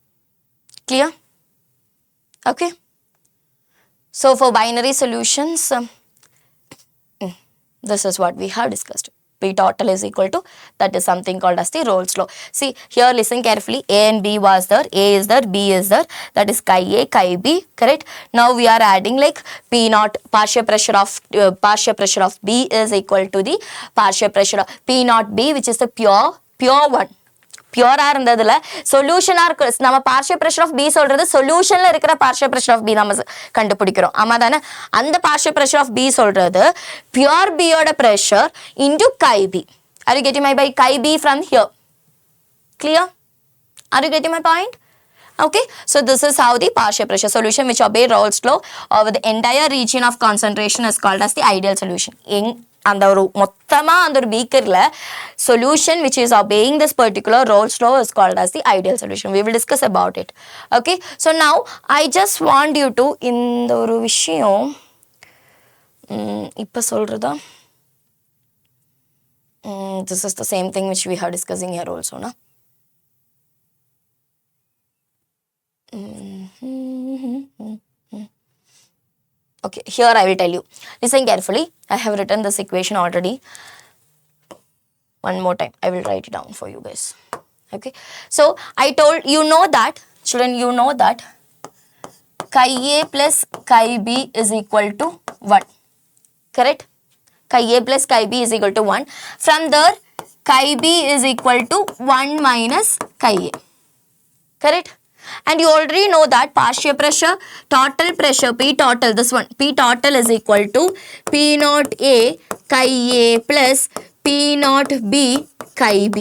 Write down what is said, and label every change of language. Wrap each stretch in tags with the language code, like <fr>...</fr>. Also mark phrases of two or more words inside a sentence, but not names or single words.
<en>Clear? Okay. So for binary solutions, this is what we have discussed. P total is equal to, that is something called as the Rolle's law. See here, listen carefully. A and B was there, A is there, B is there, that is chi A, chi B, correct? Now we are adding like P naught, partial pressure of B is equal to the partial pressure of P naught B, which is the pure one.</en> <ta>பியூரா இருந்ததுல சொல்யூஷனா இருக்கு, நம்ம</ta> <en>partial pressure of B</en> <ta>சொல்றது சொல்யூஷன்ல இருக்கிற</ta> <en>partial pressure of B</en> <ta>நம்ம கண்டுபிடிக்கிறோம், ஆமா தானே? அந்த</ta> <en>partial pressure of B</en> <ta>சொல்றது பியூர் பியோட</ta> <en>pressure into chi b. Are you getting my by chi b from here? Clear? Are you getting my point? Okay, so this is how the partial pressure solution which obey Rolle's law over the entire region of concentration is called as the ideal solution.</en> <ta>அந்த ஒரு மொத்தமா அந்த ஒரு பீக்கர்ல</ta> <en>solution which is obeying this particular Rolle's law is called as the ideal solution. We will discuss about it. Okay, so now I just want you to</en> <ta>இந்த ஒரு விஷயம் இப்ப சொல்றதா,</ta> <en>this is the same thing which we are discussing here also, na? Okay, here I will tell you. Listen carefully. I have written this equation already. One more time, I will write it down for you guys. Okay, so I told you know that, children, you know that chi A plus chi B is equal to 1. Correct? Chi A plus chi B is equal to 1. From there, chi B is equal to 1 minus chi A. Correct? And you already know that partial pressure, total pressure, P total, this one, P total is equal to P naught A chi A plus P naught B chi B.</en>